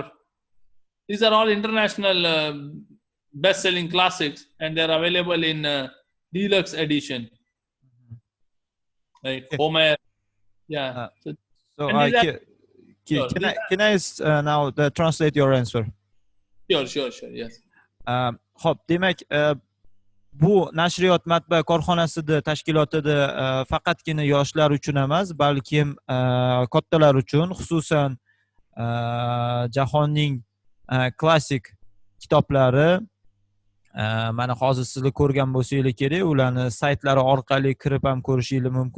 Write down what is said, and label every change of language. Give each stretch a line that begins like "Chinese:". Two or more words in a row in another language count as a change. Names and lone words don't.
English: These are all international best-selling classics, and they're available in deluxe edition. Like Homer, yeah. So Sure. can I now translate your answer? Sure, yes.
Uzbek: Xo'p, demak, bu nashriyot matbaa korxonasida tashkilotida faqatgina yoshlar uchun emas, balkim kattalar uchun, xususan jahonning klassik kitoblari, mana hozir sizlar ko'rgan bo'lsangiz kerak, ularni saytlari orqali kirib ham ko'rishingiz mumkin.